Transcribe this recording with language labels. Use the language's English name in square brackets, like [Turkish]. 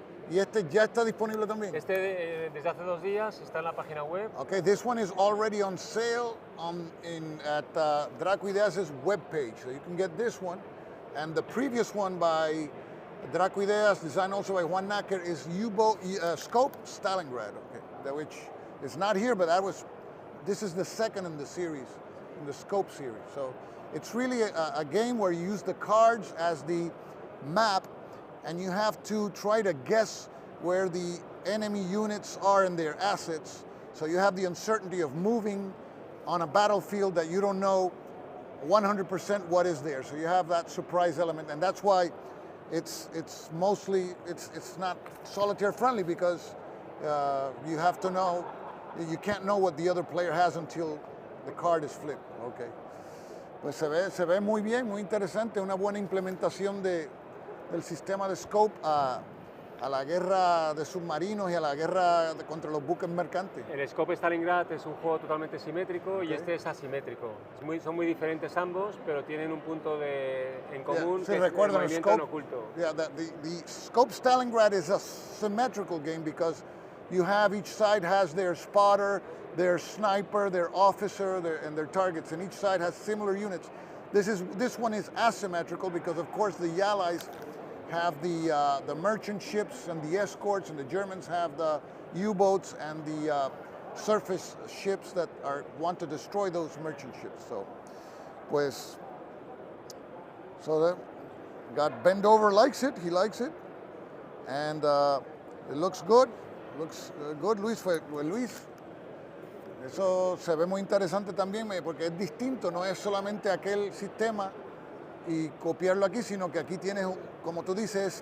[Spanish] ¿Y este ya está disponible también? Este desde hace 2 días está en la página web. [English] Okay, this one is already on sale at Draco Ideas' webpage. So you can get this one. And the previous one by Draco Ideas, designed also by Juan Nacker, is U-boat scope Stalingrad. Okay, which is not here, but this is the second in the series in the Scope series. So it's really a game where you use the cards as the map, and you have to try to guess where the enemy units are and their assets. So you have the uncertainty of moving on a battlefield that you don't know 100% what is there. So you have that surprise element, and that's why it's mostly it's not solitaire friendly, because you have to know, you can't know what the other player has until the card is flipped. Okay. [Spanish] Pues se ve muy bien, muy interesante, una buena implementación del sistema de Scope a la guerra de submarinos y a la guerra contra los buques mercantes. El Scope Stalingrad es un juego totalmente simétrico, y este es asimétrico. Son muy diferentes ambos, pero tienen un punto en común, que es el movimiento en oculto. [English] Yeah, the Scope Stalingrad is a symmetrical game because you have, each side has their spotter, their sniper, their officer, and their targets, and each side has similar units. This one is asymmetrical because, of course, the Allies have the merchant ships and the escorts, and the Germans have the U-boats and the surface ships that want to destroy those merchant ships. So, pues, got Bendover likes it. He likes it, and it looks good. Looks good, Luis. [Spanish] Luis, eso se ve muy interesante también, porque es distinto. No es solamente aquel sistema y copiarlo aquí, sino que aquí tienes, como tú dices,